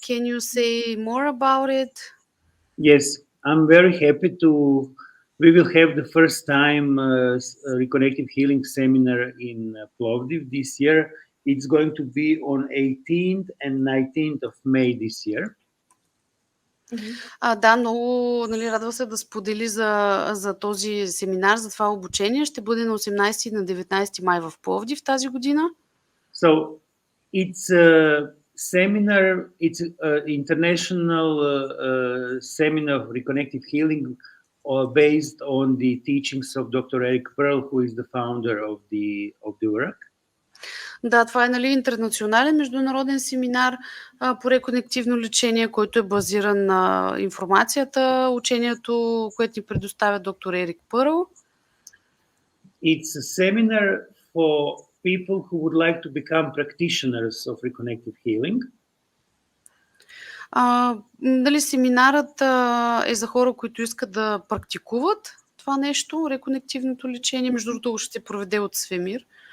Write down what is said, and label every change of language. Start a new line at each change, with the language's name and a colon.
English: Can you say more about it? Yes, I'm very happy we will have the first time Reconnective Healing Seminar in Plovdiv this year. It's going to be on 18th and 19th of May this year.
Bulgarian: Да, много, нали, радва се да сподели за този семинар, за това обучение. Ще бъде на 18 и на 19 май в Пловдив тази година.
English: So it's a seminar, it's an international seminar of reconnective healing based on the teachings of Dr. Eric Pearl, who is the founder of the work.
Bulgarian: Да, това е, нали, интернационален международен семинар по реконективно лечение, който е базиран на информацията, учението, което ни предоставя доктор Ерик Пърл.
English: It's a seminar for people who would like to become practitioners of reconnective healing.
Bulgarian: Дали семинарът е за хора, които искат да практикуват това нещо, реконективното лечение. Между другото ще се проведе от Свемир.